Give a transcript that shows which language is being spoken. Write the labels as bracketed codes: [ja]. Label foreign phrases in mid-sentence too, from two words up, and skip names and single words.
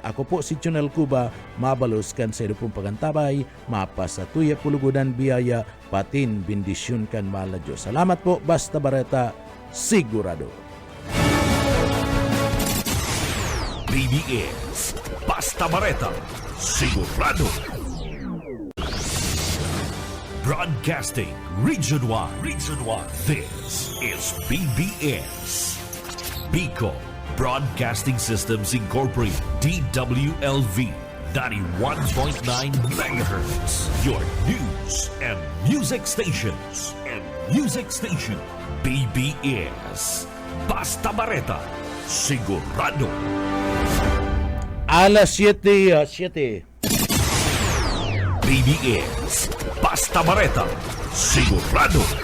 [bik] Ako po si Junel Cuba, mabalos kan sa pong pagantabay, mapasa tuya pulugudan biyaya, patin bindisyon kan mahal na Diyos. Salamat po, basta bareta, sigurado. BBS Basta Bareta Sigurado. [en] Broadcasting Region 1. This is BBS. Bicol Broadcasting Systems Incorporated. DWLV 91.9 MHz. Your news and music stations. [bik] BBS. Basta Bareta. Sigurado. Alas 7. BBS. Basta Bareta. Sigurado.